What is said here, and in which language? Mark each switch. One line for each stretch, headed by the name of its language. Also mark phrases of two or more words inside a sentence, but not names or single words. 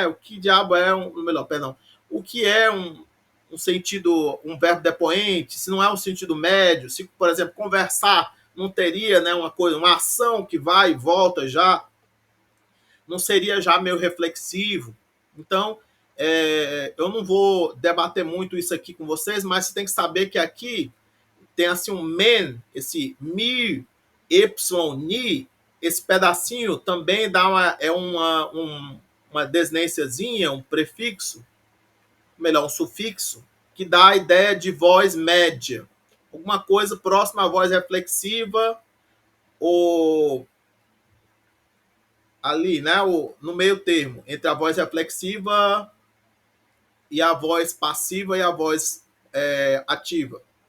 Portuguese: O que diabo é o que é um sentido, um verbo depoente, se não é um sentido médio, se, por exemplo, conversar não teria, né, uma ação que vai e volta já, não seria já meio reflexivo. Então, eu não vou debater muito isso aqui com vocês, mas você tem que saber que aqui tem assim um men, esse mi, y, ni, esse pedacinho também dá uma desnênciazinha, um prefixo, melhor, um sufixo, que dá a ideia de voz média. Alguma coisa próxima à voz reflexiva ou ali, né, no meio termo, entre a voz reflexiva e a voz passiva e a voz ativa.